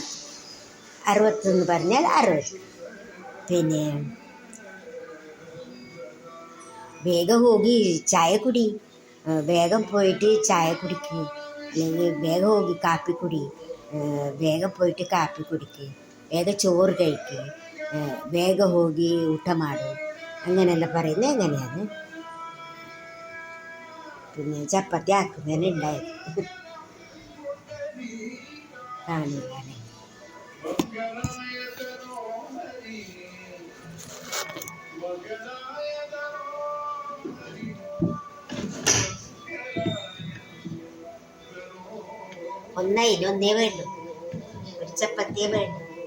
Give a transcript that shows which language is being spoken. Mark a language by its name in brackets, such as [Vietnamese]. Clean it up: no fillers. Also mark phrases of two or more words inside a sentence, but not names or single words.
[Malayalam] 60 എന്ന് പറഞ്ഞാൽ 60. വേഗം ಹೋಗಿ ചായ കുടി, വേഗം പോയിട്ട് ചായ കുടിക്കുക, അല്ലെങ്കിൽ വേഗം ಹೋಗಿ കാപ്പി കുടി, വേഗം പോയിട്ട് കാപ്പി കുടിക്കുക, വേഗം ചോറ് കഴിക്കുക, വേഗം [Kannada] ಹೋಗಿ ಊಟ ಮಾಡು, [Malayalam] അങ്ങനെയല്ല പറയുന്നത്. എങ്ങനെയാണ് ചപ്പാത്തി ആക്കുന്നതിന് ഉണ്ടായത് കാണില്ല. ഒന്നേ വേണ്ടു, ഒരു ചപ്പാത്തിയേ വേണ്ടു.